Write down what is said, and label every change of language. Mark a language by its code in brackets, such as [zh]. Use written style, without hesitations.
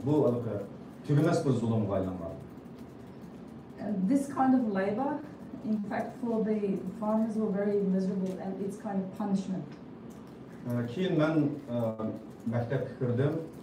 [uz] Bu tugamas bir zulmga aylangan. [en] This kind of labor, in fact, for the farmers were very miserable and it's kind of punishment. [uz] Keyin men maktabga kirdim.